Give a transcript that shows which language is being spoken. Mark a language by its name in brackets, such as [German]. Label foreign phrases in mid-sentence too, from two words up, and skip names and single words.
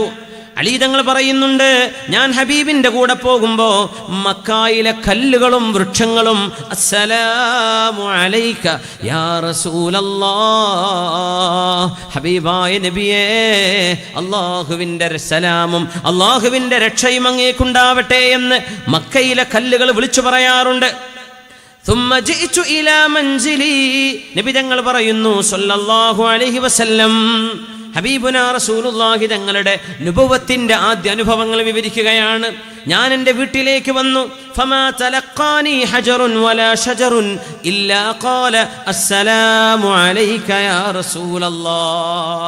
[Malayalam] അലി തങ്ങൾ പറയുന്നുണ്ട്, ഞാൻ ഹബീബിന്റെ കൂടെ പോകുമ്പോ മക്കായിലെ കല്ലുകളും വൃക്ഷങ്ങളും [Arabic] السلام عليك يا رسول الله, [Malayalam] ഹബീബായ നബിയേ അല്ലാഹുവിന്റെ സലാമും അല്ലാഹുവിന്റെ രക്ഷയും അങ്ങേക്കുണ്ടാവട്ടെ എന്ന് മക്കയിലെ കല്ലുകൾ വിളിച്ചു പറയാറുണ്ട്. [Arabic] ثم جئت الى منزلي, [Malayalam] നബി തങ്ങൾ പറയുന്നു [Arabic] صلى الله عليه وسلم، حبيبنا رسول الله [Malayalam] തങ്ങളുടെ നുബുവത്തിന്റെ ആദ്യ അനുഭവങ്ങൾ വിവരിക്കുകയാണ്. ഞാൻ എൻ്റെ വീട്ടിലേക്ക് വന്നു. [Arabic] فما تلقاني حجر ولا شجر إلا قال السلام عليك يا رسول الله.